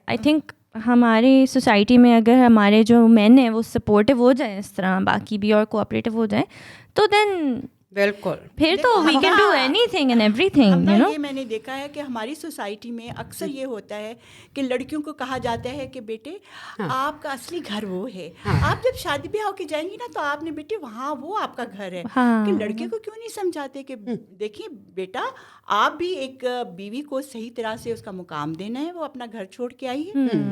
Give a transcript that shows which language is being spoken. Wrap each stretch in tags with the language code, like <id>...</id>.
<en>I think</en> <ur>ہماری society میں اگر ہمارے جو مین ہیں وہ سپورٹیو ہو جائیں اس طرح, باقی بھی اور کوآپریٹو ہو جائیں, تو دین بالکل پھر تو</ur> <en>We can do anything and everything.</en> <ur>یہ میں نے دیکھا ہے کہ ہماری سوسائٹی میں اکثر یہ ہوتا ہے کہ لڑکیوں کو کہا جاتا ہے کہ بیٹے آپ کا اصلی گھر وہ ہے, آپ جب شادی بیاہ ہو کے جائیں گی نا تو آپ نے بیٹے وہاں وہ آپ کا گھر ہے. کہ لڑکے کو کیوں نہیں سمجھاتے کہ دیکھیے بیٹا آپ بھی ایک بیوی کو صحیح طرح سے اس کا مقام دینا ہے, وہ اپنا گھر چھوڑ کے آئی ہے.</ur>